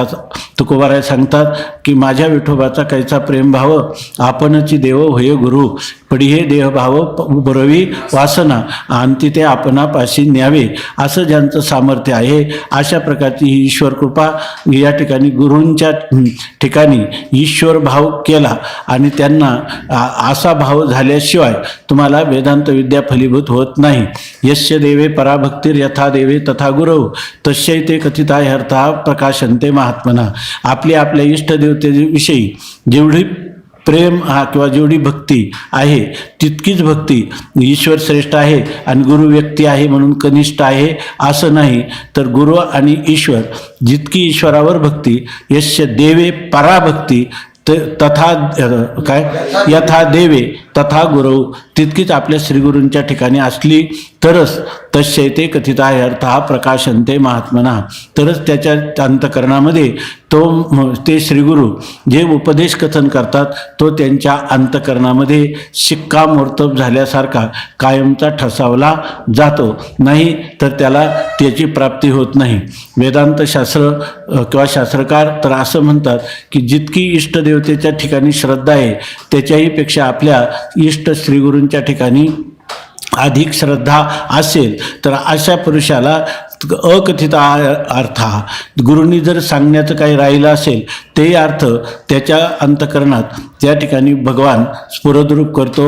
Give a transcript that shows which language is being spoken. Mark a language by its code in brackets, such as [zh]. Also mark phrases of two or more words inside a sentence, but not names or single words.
[mr] तुकोबाराय सांगतात की माझ्या विठोबाचा कैचा प्रेम भाव आपणची देव होय गुरु पडी हे देहभाव बरवी वासना अंती ते आपणापाशी न्यावे. असं ज्यांचं सामर्थ्य आहे अशा प्रकारची ही ईश्वर कृपा या ठिकाणी गुरूंच्या ठिकाणी ईश्वर भाव केला आणि त्यांना असा भाव झाल्याशिवाय तुम्हाला वेदांत विद्या फलीभूत होत नाही. [sa] यस्य देवे पराभक्तीर यथा देवे तथा गुरव तस्यै ते कथिता हर्था प्रकाशन्ते महात्मना. [mr] आपल्या इष्टदेवतेविषयी जेवढी प्रेम किंवा जेवढी भक्ती आहे तितकीच भक्ती ईश्वर श्रेष्ठ आहे आणि गुरु व्यक्ती आहे म्हणून कनिष्ठ आहे असं नाही. तर गुरु आणि ईश्वर जितकी ईश्वरावर भक्ती [sa] यस्य देवे पराभक्ती तथा [mr] काय [sa] यथा देवे तथा गुरु [mr] तितकीच आपल्या श्रीगुरूंच्या ठिकाणी असली तरच [sa] तस्यैते कथिताय अर्थः प्रकाशन्ते महात्मना, [mr] तरच त्याच्या अंतकरणामध्ये ते श्रीगुरू जे उपदेश कथन करतात तो त्यांच्या अंतकरणामध्ये शिक्कामोर्तब झाल्यासारखा कायमचा ठसावला जातो, नाही तर त्याला त्याची प्राप्ती होत नाही. वेदांत शास्त्र किंवा शास्त्रकार तर असं म्हणतात की जितकी इष्टदेवतेच्या ठिकाणी श्रद्धा आहे त्याच्याही पेक्षा आपल्या इष्ट श्रीगुरूंच्या ठिकाणी अधिक श्रद्धा असेल तर अशा पुरुषाला अकथित अर्थ, गुरूंनी जर सांगण्याचं काही राहिलं असेल ते अर्थ त्याच्या अंतकरणात त्या ठिकाणी भगवान स्फुरद्रूप करतो.